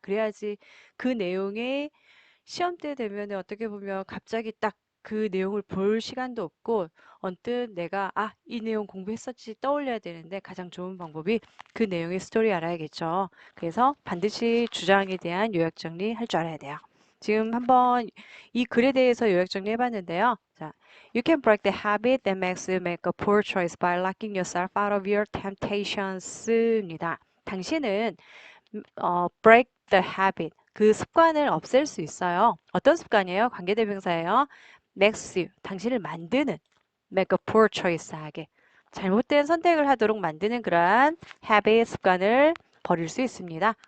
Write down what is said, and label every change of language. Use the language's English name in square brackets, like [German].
[Korean] 그래야지 그 내용의 시험 때 되면 어떻게 보면 갑자기 딱 그 내용을 볼 시간도 없고 언뜻 내가 이 내용 공부했었지 떠올려야 되는데 가장 좋은 방법이 그 내용의 스토리 알아야겠죠. 그래서 반드시 주장에 대한 요약 정리 할 줄 알아야 돼요. 지금 한번 이 글에 대해서 요약 정리해 봤는데요. [English] 자, You can break the habit that makes you make a poor choice by locking yourself out of your temptations입니다. [Korean] 당신은 [English] break the habit, [Korean] 그 습관을 없앨 수 있어요. 어떤 습관이에요? 관계대명사예요. makes you, 당신을 만드는, [English] make a poor choice [Korean] 하게. 잘못된 선택을 하도록 만드는 그러한 habit, 습관을 버릴 수 있습니다.